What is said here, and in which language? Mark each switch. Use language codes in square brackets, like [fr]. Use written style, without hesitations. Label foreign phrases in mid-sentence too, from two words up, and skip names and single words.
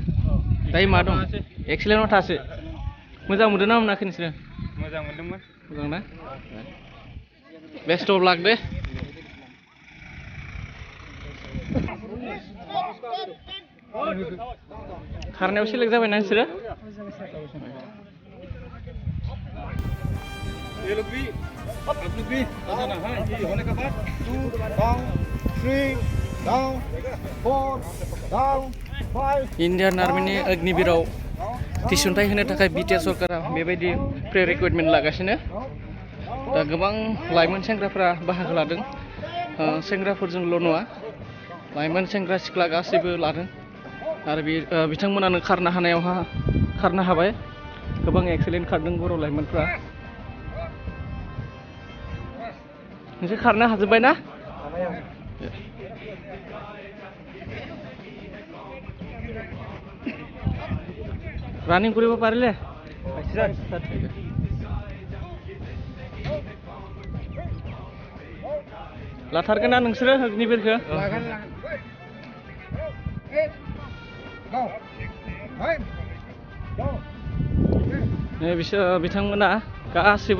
[brx] दायो मा दं? एक्सेलेन्टआव थासै। मोजां मोनदों ना मोनाखै नोंसोरो? मोजां मोनदोंमोन। मोजां ना [en] best of luck [brx] दे खारनायाव सेलेक्ट जाबायना नोंसोरो [hi] ये लोग भी आप लोग भी आ जाना हाँ ये होने के बाद [en] 2 down 3 down 4 down 5 [brx] इन्डियान आर्मिनि अग्निवीराव थिसनथाइ होनो थाखाय बिटिआर सरकारा बेबायदि [en] pre recruitment [brx] लागासिनो दा गोबां लाइमोन सेंग्राफोरा बाहागो लादों सेंग्राफोरजोंल' नङा लाइमोन सेंग्रा सिख्ला गासैबो लादों आरो बिथांमोनानो खारनो हाबाय गोबां एक्सेलेन्ट खारदों बर' लाइमोनफ्रा नोंसोर खारनो हाजोब्बाय ना [as] রানিং কৰিব পাৰিলে [brx] लाथारगोन ना नोंसोरो अग्निवीरखौ बिथांमोना गासैबो